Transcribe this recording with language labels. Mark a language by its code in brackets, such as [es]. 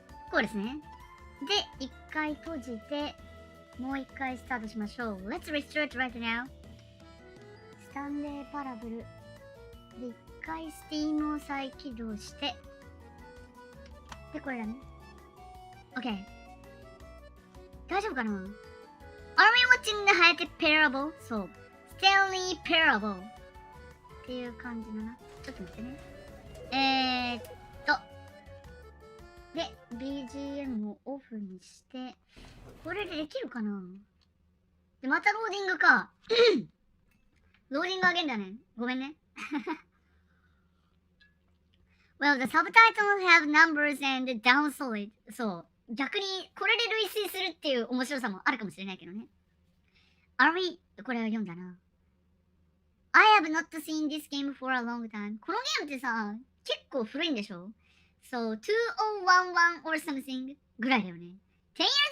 [ja] こうですね。で、一回閉じて、もう一回スタートしましょう。 [en] Let's restart right now. スタンレーパラブル。 [ja] で、一回 Steam を再起動して、で、これだね。 [en] OK。 [ja] 大丈夫かな？ [en] Are we watching the Hayate parable? [ja] そう。 Stanley parable っていう感じだな。ちょっと待ってね。で、BGM をオフにして、これでできるかな？で、またローディングか。ローディングあげんだね。ごめんね。 [en] Well, the subtitles have numbers and down solid. [ja] そう。逆に、これで類推するっていう面白さもあるかもしれないけどね。 [en] Are we? [ja] これは読んだな。 [en] I have not seen this game for a long time. [ja] このゲームってさ、結構古いんでしょ？ [en] So, 2011 or something [ja] ぐらいだよね。 [en] 10 years ago?